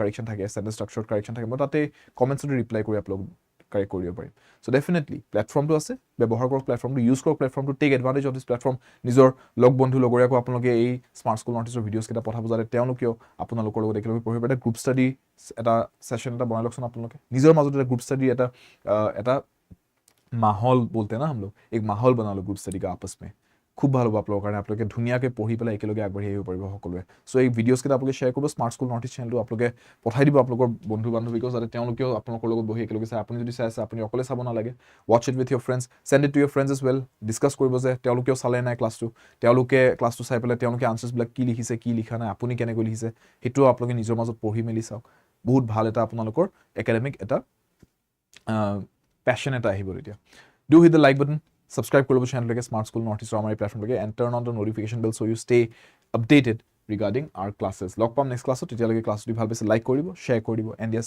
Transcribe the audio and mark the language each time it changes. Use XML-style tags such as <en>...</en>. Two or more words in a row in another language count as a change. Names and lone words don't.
<as>কাৰেকশ্যন থাকে চেণ্টেন্স ষ্ট্ৰাকচাৰত কাৰেকশ্যন থাকে মই তাতে কমেণ্টছতে ৰিপ্লাই কৰি আপোনালোক কাৰেক্ট কৰিব পাৰিম চ' ডেফিনেটলি প্লেটফৰ্মটো আছে ব্যৱহাৰ কৰক প্লেটফৰ্মটো ইউজ কৰক প্লেটফৰ্মটো</as> <en>take advantage of this platform</en> <as>নিজৰ লগ বন্ধু লগৰীয়াকো আপোনালোকে এই স্মাৰ্ট স্কুল নৰ্থ ইষ্টৰ ভিডিঅ'ছকেইটা পঠাব যাতে তেওঁলোকেও আপোনালোকৰ লগত একেলগে পঢ়িব পাৰে গ্ৰুপ ষ্টাডি এটা ছেশ্যন এটা বনাই লওকচোন আপোনালোকে নিজৰ মাজত এটা</as> <en>group study</en> <as>এটা মাহল</as> <hi>बोलते हैं ना हम लोग एक माहौल बना लो</hi> <en>group study</en> <hi>का आपस में</hi> <as>খুব ভাল হ'ব আপোনালোকৰ কাৰণে আপোনালোকে ধুনীয়াকৈ পঢ়ি পেলাই একেলগে আগবাঢ়ি আহিব পাৰিব সকলোৱে চ' এই ভিডিঅ'ছকেইটা আপোনালোকে শ্বেয়াৰ কৰিব স্মাৰ্ট স্কুল নৰ্থ ইষ্ট চেনেলটো আপোনালোকে পঠাই দিব আপোনালোকৰ বন্ধু বান্ধৱীকো যাতে তেওঁলোকেও আপোনালোকৰ লগত বহি একেলগে চাই আপুনি যদি চাই আছে আপুনি অকলে চাব নালাগে</as> <en>watch it with your friends send it to your friends as well</en> <as>ডিছকাছ কৰিব যে তেওঁলোকেও চালে নাই ক্লাছটো তেওঁলোকে ক্লাছটো চাই পেলাই তেওঁলোকে আনচাৰ্ছবিলাক কি লিখিছে কি লিখা নাই আপুনি কেনেকৈ লিখিছে সেইটোও আপোনালোকে নিজৰ মাজত পঢ়ি মেলি চাওক বহুত ভাল এটা আপোনালোকৰ একাডেমিক এটা পেশ্যন এটা আহিব তেতিয়া</as> <en>do hit the like button subscribe কৰিব channel Smart School North East আমাৰ platform and turn on the notification bell so you stay updated regarding our classes.</en> <as>লগ পাম</as> <en>next class</en> <as>তেতিয়ালৈকে ক্লাছ যদি ভাল পাইছে লাইক কৰিব শ্বেয়াৰ কৰিব</as> <en>and yes</en>